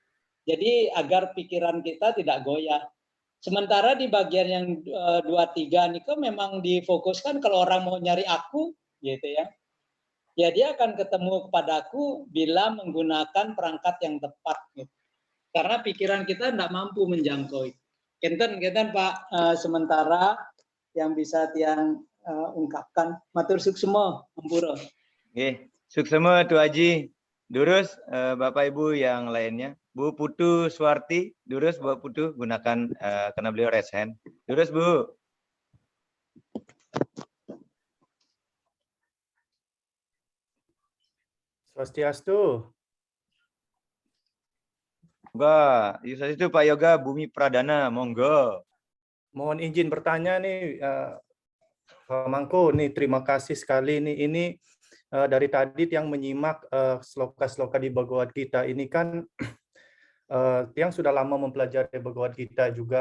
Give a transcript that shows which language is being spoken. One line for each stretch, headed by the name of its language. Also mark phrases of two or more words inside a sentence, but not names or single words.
Indonesian: Jadi agar pikiran kita tidak goyah. Sementara di bagian yang 23 ini kan memang difokuskan kalau orang mau nyari aku gitu ya. Ya dia akan ketemu kepadaku bila menggunakan perangkat yang tepat gitu. Karena pikiran kita tidak mampu menjangkau. Kenten Pak, sementara yang bisa Tiang ungkapkan.
Balinese: Matur suksema, Ampura.
Indonesian: Suksema Tuan Haji. Durus Bapak Ibu yang lainnya. Bu Putu Suwarti, Durus Bu Putu gunakan karena beliau
English: raise hand.
Indonesian: Durus Bu. Swastiastu. Enggak, itu Pak Yoga Bumi Pradana, monggo. Mohon izin bertanya nih, Pak Mangku, nih terima kasih sekali nih. Ini dari tadi yang menyimak sloka-sloka di Bhagavad Gita ini kan Tiang sudah lama mempelajari Bhagavad Gita juga.